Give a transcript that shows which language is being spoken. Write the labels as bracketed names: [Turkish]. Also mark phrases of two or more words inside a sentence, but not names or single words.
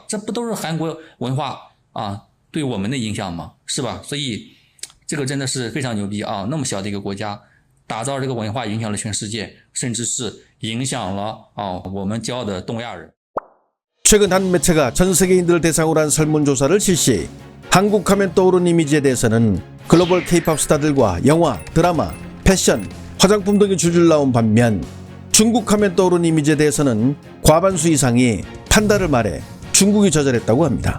[Chinese] 这不都是韩国文化啊对我们的影响吗？是吧？所以这个真的是非常牛逼啊！那么小的一个国家，打造这个文化影响了全世界，甚至是影响了我们骄傲的东亚人。 [Korean] 최근 한 매체가 전 세계인들을 대상으로 한 설문조사를 실시. 한국 하면 떠오르는 이미지에 대해서는 글로벌 K-팝 스타들과 영화, 드라마, 패션, 화장품 등이 줄줄 나온 반면 중국 하면 떠오르는 이미지에 대해서는 과반수 이상이 판다를 말해 중국이 저절했다고 합니다.